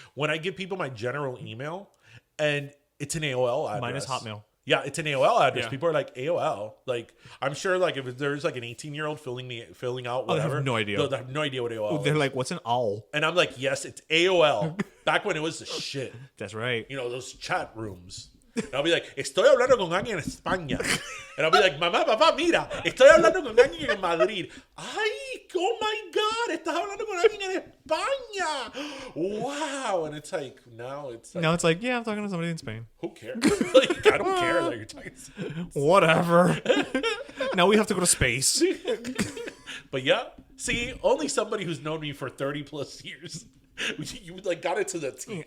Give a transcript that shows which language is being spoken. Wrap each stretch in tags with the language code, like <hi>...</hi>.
<en>When I give people my general email, and it's an AOL address. Mine is Hotmail. Yeah, it's an AOL address. Yeah. People are like, AOL. Like, I'm sure if there's an 18-year-old filling out whatever. They have no idea. They have no idea what AOL is. They're like, what's an owl? And I'm like, yes, it's AOL. Back when it was the shit. That's right. Those chat rooms. And I'll be like,</en> <es>estoy hablando con alguien en España. And I'll be like, mamá, papá, mira, estoy hablando con alguien en Madrid. Ay,</es> <en>oh my God,</en> <es>estás hablando con alguien en España.</es> <en>Wow. And it's like, now it's like, yeah, I'm talking to somebody in Spain. who cares? I don't care that you're talking to someone. Whatever. Now we have to go to space. But yeah, see, only somebody who's known me for 30 plus years. You got it to the T.</en>